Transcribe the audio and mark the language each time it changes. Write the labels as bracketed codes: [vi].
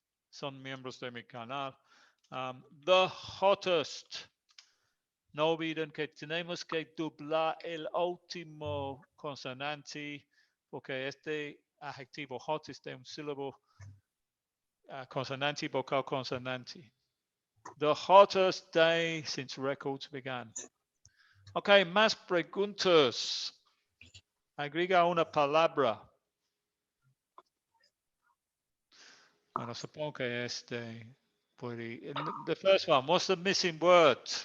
[es] Son miembros de mi canal. [en] The hottest. [es] No olviden que tenemos que doblar el último consonante porque este adjetivo hot es de un sílabo consonante, vocal, consonante. [en] The hottest day since records began. [es] Ok, más preguntas. Agrega una palabra. Bueno, supongo que este puede. [en] The first one, what's the missing word?